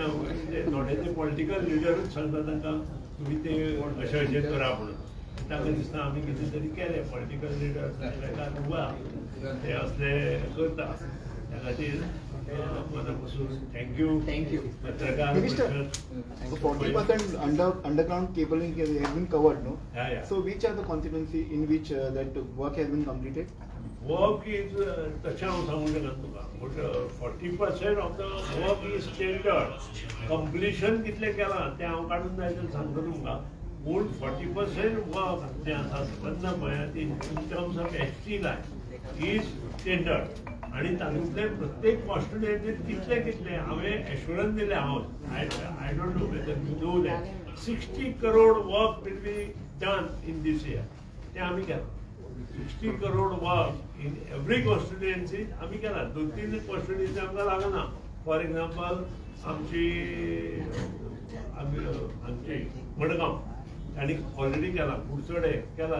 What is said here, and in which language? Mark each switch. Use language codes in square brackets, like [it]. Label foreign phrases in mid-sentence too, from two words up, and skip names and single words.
[kok] म्हणजे थोडे ते पॉलिटिकल लिडरूच सांगता तांकां तुमी ते अशें अशें करा म्हणून. ताका दिसता आमी कितें तरी केलें. [en] political leader [kok] ते असले करता. त्या खातीर मनापासून थँक्यू पत्रकार परिशद. [en] 40% underground cabling has been covered, no? Yeah. So which are the constituency in which that work has been completed? Work is [kok] तशें हांव सांगूंक शकना तुका. [en] but 40% of the work is tendered. [kok] कंप्लिशन कितलें केलां तें हांव काडून जाय तें सांगता तुमकां. पूण 40% वर्क जें आसा स्पंदन म्हळ्यार [en] in terms of ST line is tendered. [kok] आणि तातूंतले प्रत्येक कॉन्स्टिट्युएंसीत कितले हांवें एश्युरन्स दिले. [en] I don't know whether you know that 60 crore work will be done in this year. [kok] तें आमी केलां. 60 crore [en] work in every constituency [kok] आमी केला. 2-3 कॉन्स्टिट्युएंसी आमकां लागना. [en] for example [kok] आमची मडगांव आनी ऑलरेडी केला. कुडचडे केला.